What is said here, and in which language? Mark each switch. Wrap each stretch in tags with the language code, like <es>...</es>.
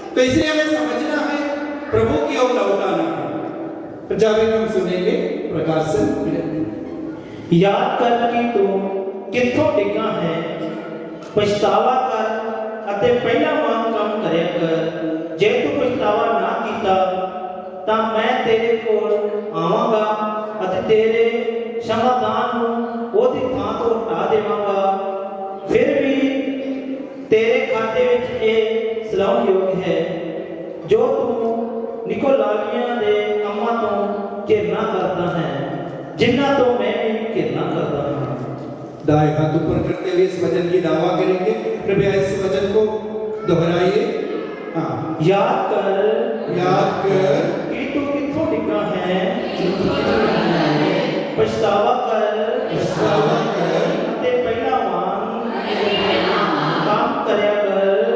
<hi>तो इसलिए हमें समझना है, प्रभु की ओर लौटाना है। पंजाबी में हम सुनेंगे प्रकाशन।</hi> <pa>याद कर कि तू किथों डिगा है, पछतावा कर ਅਤੇ ਪਹਿਲਾ ਵਾਂਗ ਕੰਮ ਕਰਿਆ ਕਰ। ਜੇ ਤੂੰ ਪਛਤਾਵਾ ਨਾ ਕੀਤਾ ਤਾਂ ਮੈਂ ਤੇਰੇ ਕੋਲ ਆਵਾਂਗਾ ਅਤੇ ਤੇਰੇ ਸਮਾਧਾਨ ਨੂੰ ਉਹਦੀ ਥਾਂ ਤੋਂ ਹਟਾ ਦੇਵਾਂਗਾ। ਫਿਰ ਵੀ ਤੇਰੇ ਖਾਤੇ ਵਿੱਚ ਇਹ ਸਲਾਹੁਣਯੋਗ ਹੈ ਜੋ ਤੂੰ ਨਿਕੋਲਾਵੀਆਂ ਦੇ ਕੰਮਾਂ ਤੋਂ ਘਿਰਨਾ ਕਰਦਾ ਹੈ, जिन्ना</pa> <hi>तो मैं भी घिरना करता हूँ। दाएं हाथ ऊपर करते हुए इस वचन की दावा करेंगे। कृपया इस वचन को दोहराइए। हाँ,</hi> <pa>याद कर कि तू किथों डिगा है, पछतावा कर ते पहला वांग काम करया कर।</pa>